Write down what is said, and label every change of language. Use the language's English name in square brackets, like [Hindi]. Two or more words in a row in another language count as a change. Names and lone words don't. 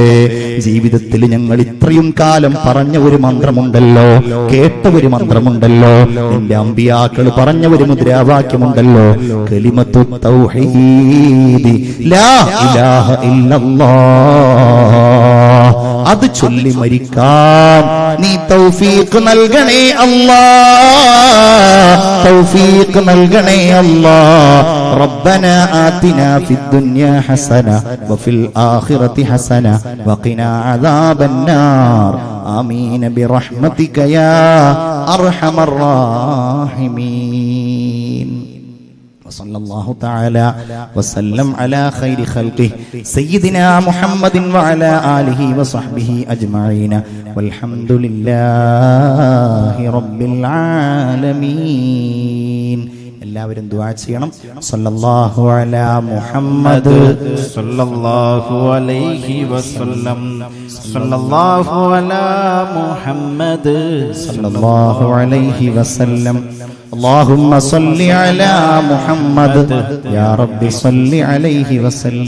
[Malayalam] ജീവിതത്തിൽ ഞങ്ങൾ ഇത്രയും കാലം പറഞ്ഞ ഒരു മന്ത്രമുണ്ടല്ലോ, കേട്ട ഒരു മന്ത്രമുണ്ടല്ലോ, നിന്റെ അമ്പിയാക്കൾ പറഞ്ഞ ഒരു മുദ്രാവാക്യമുണ്ടല്ലോ, [Arabic] كلمة التوحيد لا إله إلا الله. [Malayalam] അത് ചൊല്ലി മരിക്കാൻ നീ തൗഫീഖ് നൽകണേ അല്ലാ, തൗഫീഖ് നൽകണേ അല്ലാ. [Arabic] ربنا آتنا في الدنيا حسنة وفي الآخرة حسنة وقنا عذاب النار آمين برحمتك يا أرحم الراحمين. وصلى الله تعالى وسلم على خير خلقه سيدنا محمد وعلى آله وصحبه أجمعين والحمد لله رب العالمين. [Malayalam] എല്ലാവരും ദുആ ചെയ്യണം. [Arabic] صلى الله على محمد صلى الله عليه وسلم. صلى الله على محمد صلى الله عليه وسلم. اللهم صل على محمد يا رب صل عليه وسلم.